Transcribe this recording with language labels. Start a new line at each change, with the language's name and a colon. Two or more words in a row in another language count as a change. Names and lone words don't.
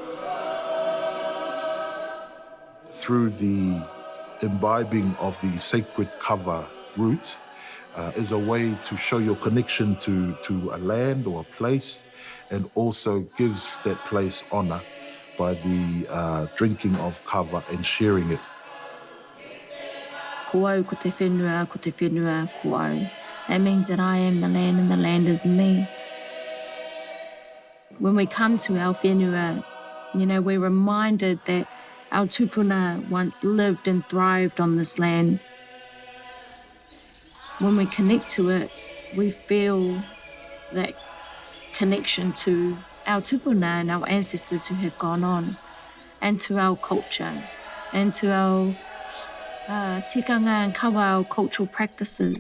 English: Through the imbibing of the sacred kava root is a way to show your connection to a land or a place, and also gives that place honour by the drinking of kava and sharing it.
Māori: Ko au ko te whenua ko au.
English: That means that I am the land and the land is me. When we come to our whenua, we're reminded that our tupuna once lived and thrived on this land. When we connect to it, we feel that connection to our tupuna and our ancestors who have gone on, and to our culture, and to our tikanga and kawa, our cultural practices.